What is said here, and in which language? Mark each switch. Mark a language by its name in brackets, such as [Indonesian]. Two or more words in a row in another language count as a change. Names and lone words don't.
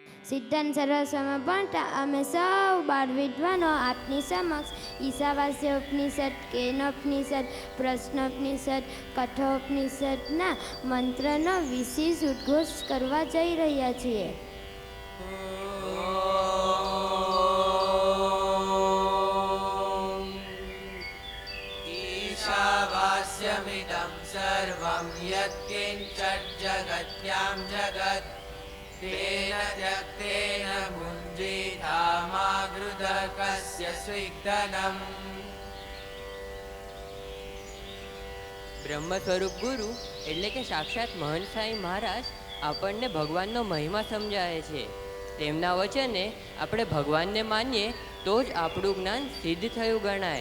[Gujarati] સિદ્ધાંત સરસ્વમાં પણ અમે સૌ બાળ વિદ્વાનો આપની સમક્ષ ઈશાવાસ્ય ઉપનિષદ, કેનોપનિષદ, પ્રશ્નોપનિષદ, કઠોપનિષદના મંત્રનો વિશેષ ઉદ્ઘોષ કરવા જઈ રહ્યા છીએ. [Sanskrit] ईशावास्यमिदं सर्वं यत्किञ्चित् जगत्यां जगत् तेन त्यक्तेन भुञ्जीधामागृधकस्य स्विग्धनम्. [Gujarati] બ્રહ્મ સ્વરૂપ ગુરુ એટલે કે સાક્ષાત મહંત સાંઈ મહારાજ આપણને ભગવાનનો મહિમા સમજાવે છે. તેમના વચને આપણે ભગવાનને માનીએ તો જ આપણું જ્ઞાન સિદ્ધ થયું ગણાય.